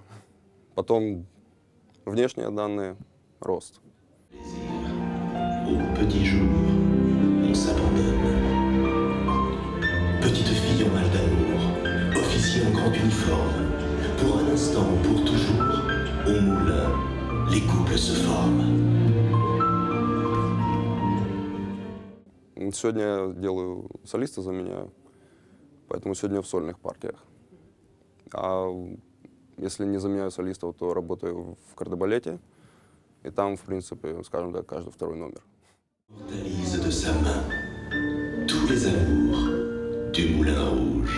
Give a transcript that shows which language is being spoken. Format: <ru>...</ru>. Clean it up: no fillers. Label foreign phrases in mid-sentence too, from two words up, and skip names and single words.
<ru>Потом внешние данные, рост.</ru> <fr>Au petit jour, on s'abandonne. Petite fille en mal d'amour. revêtir un grand uniforme. Pour un instant ou pour toujours, au moulin, les couples se forment.</fr> <ru>Сегодня я делаю солиста, заменяю, поэтому сегодня в сольных партиях. А если не заменяю солистов, то работаю в кардебалете, и там, в принципе, скажем так, каждый второй номер.</ru> <fr>Immortalise de sa main tous les amours du Moulin Rouge.</fr>